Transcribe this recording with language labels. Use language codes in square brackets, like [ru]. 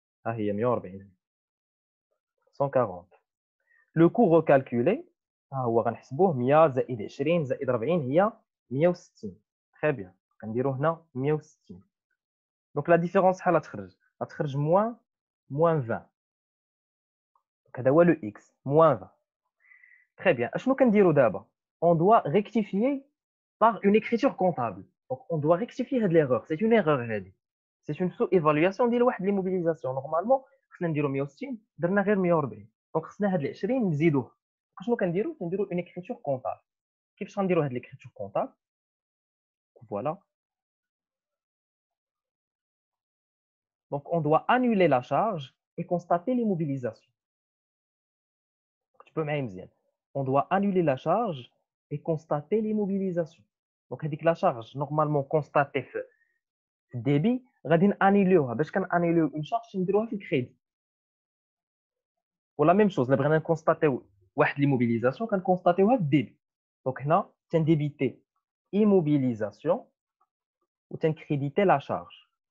[ar] ها هي 140 140. لو كو ريكالكولي ها هو غنحسبوه 100 زائد 20 زائد 40 هي 160. تري بيان. كنديرو هنا 160. دونك لا ديفيرونس شحال غتخرج موان 20. دونك هذا هو لو اكس موان 20. Très bien. اشنو كنديرو دابا؟ [fr] On doit rectifier par une écriture comptable. Donc on doit rectifier هاد l'erreur. C'est une erreur هادي. C'est une sous-évaluation ديال واحد l'immobilisation. [ar] Normalement خصنا نديرو 160 درنا غير 140. دونك خصنا هاد ال 20 نزيدوه. شنو كنديرو؟ كنديرو [fr] une écriture comptable. [ar] كيفاش غنديرو هاد l'écriture comptable؟ Voilà. [fr] Donc on doit annuler la charge et constater l'immobilisation. [ar] Tu peux معايا مزيان. [fr] On doit annuler la charge et constater l'immobilisation. [ar] Donc هذيك [fr] la charge normalement constatée [ar] في الديبي غادي نانيليوها. باش كنانيليو اون شارج نديروها في الكريدي. ولا ميم شوز الا بغينا نكونستاتيو واحد ليموبيليزاسيون كنكونستاتيوها في الديبي. دونك هنا تنديبيتي immobilisation و تنكريديتي لا شارج.